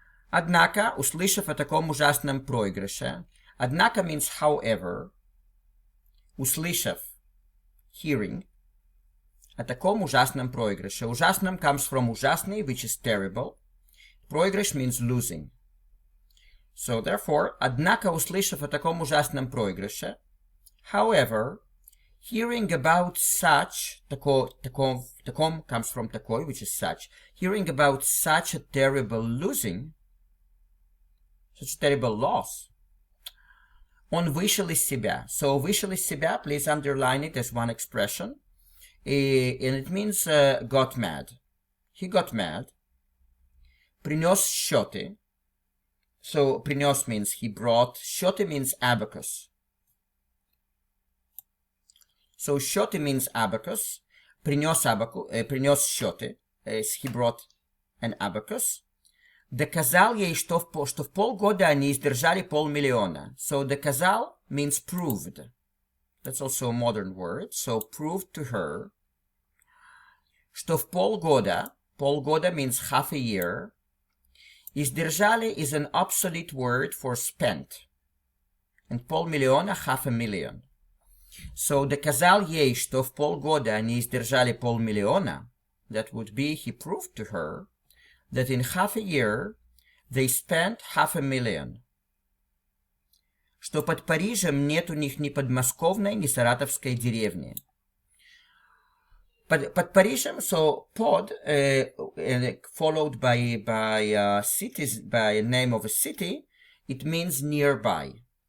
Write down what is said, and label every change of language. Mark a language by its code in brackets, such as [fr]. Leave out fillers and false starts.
[ru] Однако, услышав о таком ужасном проигрыше, однако [en] means however, [ru] услышав, [en] hearing, [ru] о таком ужасном проигрыше. [en] Ужасным comes from ужасный, which is terrible. Проигрыш means losing. So therefore, [ru] однако, услышав о таком ужасном проигрыше, [en] however, hearing about such, таком comes from такой, which is such, hearing about such a terrible losing, such a terrible loss, [ru] он вышел из себя. [en] So [ru] вышел из себя, [en] please underline it as one expression, and it means got mad. He got mad. [ru] Принес счеты. [en] So принес means he brought. Счеты means abacus. So счеты means abacus. [ru] Принес счеты. [en] He brought an abacus. [ru] Доказал ей, что в полгода они издержали 500 000. [en] So доказал means proved. That's also a modern word. So proved to her. [ru] Что в полгода [en] means half a year. Издержали is an obsolete word for spent. And 500 000, $500,000. [ru] So доказал ей, что в полгода они издержали 500 000. [en] That would be, he proved to her that in half a year they spent $500,000. [ru] Что под Парижем нет у них ни подмосковной, ни саратовской деревни. Под Парижем, [en] so pod, followed by cities, by a name of a city, it means nearby.